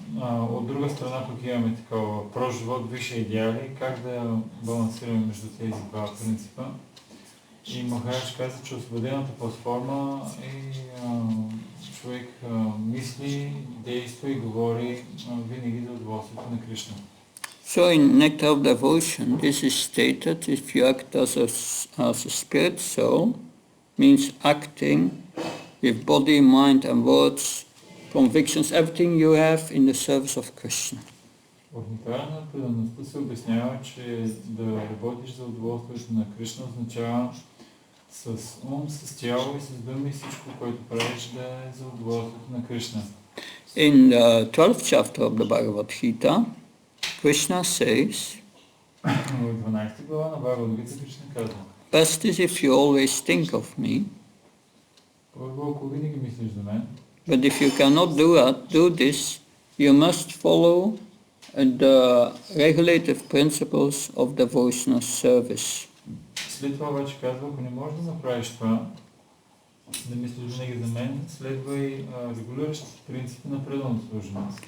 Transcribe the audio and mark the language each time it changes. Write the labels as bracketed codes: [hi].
[bg] От друга страна пък имаме такова прост живот, висши идеали, как да балансираме между тези два принципа. И Махарадж каза, че освободената платформа е човек мисли, действа и говори винаги за удоволствието на Кришна. [en] So in Nectar of Devotion, this is stated, if you act as a spirit soul, means acting with body, mind and words, convictions, everything you have in the service of Krishna. [bg] В Нектара на предаността се обяснява, че да работиш за удоволствието на Кришна означава с ум, с тяло и с думи всичко, което правиш да е за удоволствието на Кришна. [en] In the 12th chapter of the Bhagavad Gita, Krishna says, [bg] В 12 глава на Бхагавад-гита Кришна казва: [en] best is if you always think of me, [bg] първо, ако винаги мислиш за мен, [en] but if you cannot do this, you must follow the regulative principles of devotional service. [bg] след това обаче казва, ако не можеш да направиш това, да мислиш винаги за мен, следва и регулиращите принципи на преданото служение.